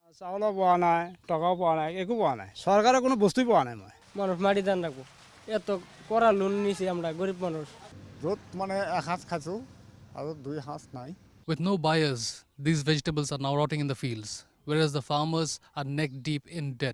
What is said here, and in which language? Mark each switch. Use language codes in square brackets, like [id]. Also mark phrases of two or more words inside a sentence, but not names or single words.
[as] চাউলও পোৱা নাই, টকাও পোৱা নাই, একো পোৱা নাই। চৰকাৰে কোনো বস্তুই পোৱা নাই। [bn] মানুষ মাটি ধান রাখবো, এত করা লোন নিছি আমরা গরিব মানুষ। [as] য'ত মানে এসাঁজ খাইছোঁ আৰু দুই সাঁজ নাই। [en] With no buyers, these vegetables are now rotting in the fields, whereas the farmers are neck deep in debt.